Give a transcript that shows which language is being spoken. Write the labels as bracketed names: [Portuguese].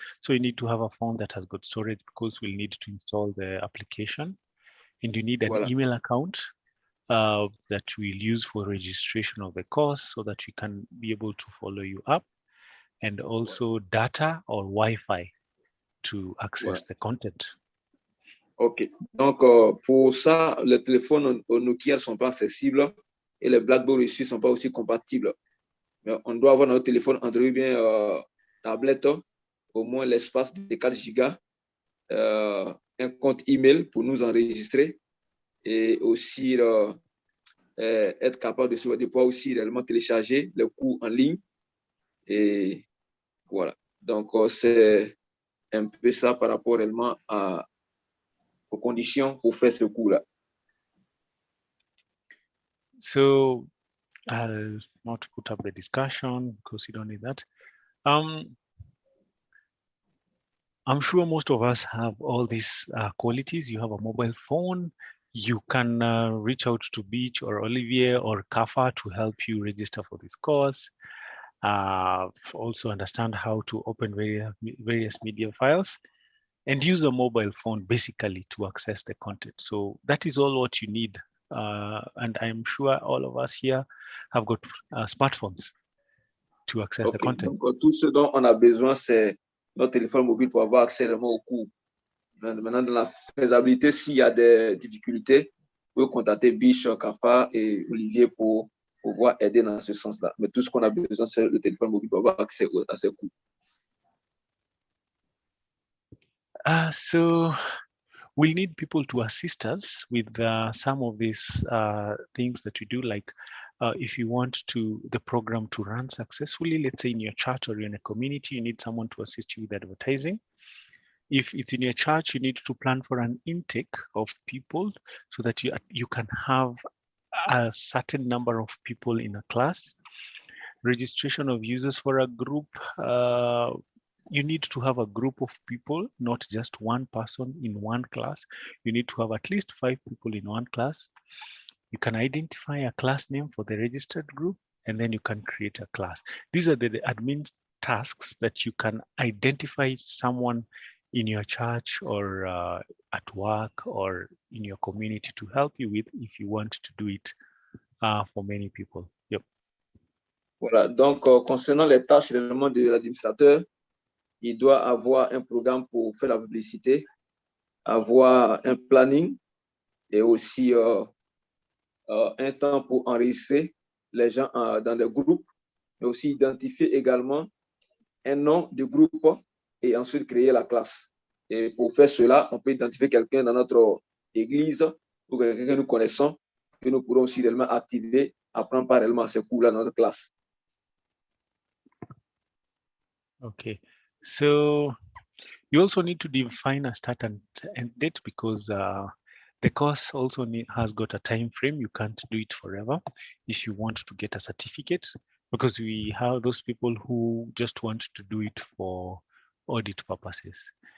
[English] So you need to have a phone that has got storage, because we'll need to install the application. And you need an [French] Voilà. [English] email account that we'll use for registration of the course, so that we can be able to follow you up, and also data or Wi-Fi to access the content. OK. [French] Donc, pour ça, les téléphones Nokia ne sont pas accessibles et les BlackBerry aussi ne sont pas aussi compatibles. Mais on doit avoir notre téléphone Android bien tablette, au moins l'espace de 4 gigas, un compte email pour nous enregistrer et aussi être capable de pouvoir aussi réellement télécharger les cours en ligne. Et voilà. Donc, c'est un peu ça par rapport réellement aux conditions pour faire ce cours-là. [English] So I'll not put up the discussion because you don't need that. I'm sure most of us have all these qualities. You have a mobile phone. You can reach out to Beach or Olivier or Kafa to help you register for this course. Also understand how to open various media files and use a mobile phone basically to access the content. So that is all what you need. And I'm sure all of us here have got smartphones to access the content. [French] Donc, tout ce dont on a besoin, c'est notre téléphone mobile pour avoir accès vraiment au cours. Maintenant, dans la faisabilité, s'il y a des difficultés, vous pouvez contacter Biche, Kafa et Olivier pour pouvoir aider dans ce sens-là. Mais tout ce qu'on a besoin, c'est le téléphone mobile pour avoir accès à ces cours. [English] So we'll need people to assist us with some of these things that we do, like if you want the program to run successfully, let's say in your church or in a community, you need someone to assist you with advertising. If it's in your church, you need to plan for an intake of people so that you can have a certain number of people in a class. Registration of users for a group. You need to have a group of people, not just one person in one class. You need to have at least 5 people in one class. You can identify a class name for the registered group, and then you can create a class. These are the admin tasks that you can identify someone in your church or at work or in your community to help you with if you want to do it for many people. Yep. [French] Voilà, donc concernant les tâches réellement de l'administrateur, il doit avoir un programme pour faire la publicité, avoir un planning et aussi un temps pour enregistrer les gens dans des groupes, mais aussi identifier également un nom de groupe et ensuite créer la classe. Et pour faire cela, on peut identifier quelqu'un dans notre église ou quelqu'un que nous connaissons, que nous pourrons aussi réellement activer, apprendre parallèlement ces cours-là dans notre classe. [English] Okay, so you also need to define a start and end date because the course also has got a time frame. You can't do it forever if you want to get a certificate, because we have those people who just want to do it for audit purposes.